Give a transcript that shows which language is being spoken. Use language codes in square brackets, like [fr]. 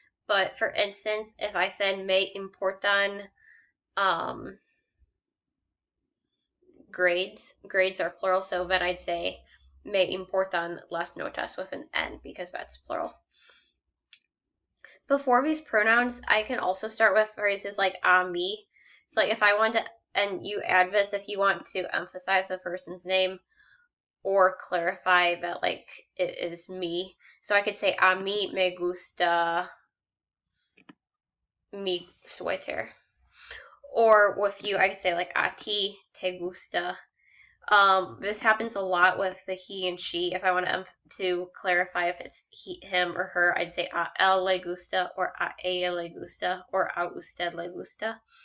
[en] But for instance, if I said [es] me importan [en] grades are plural, so then I'd say [es] me importan las notas [en] with an N because that's plural. Before these pronouns, I can also start with phrases like a me. It's like if I want to, and you add this if you want to emphasize a person's name or clarify that like it is me. So I could say [es] a mí me gusta mi suéter. [en] Or with you, I could say like [es] a ti te gusta. [en] This happens a lot with the he and she. If I want to clarify if it's him or her, I'd say [es] a él le gusta [en] or [es] a ella le gusta [en] or [es] a usted le gusta.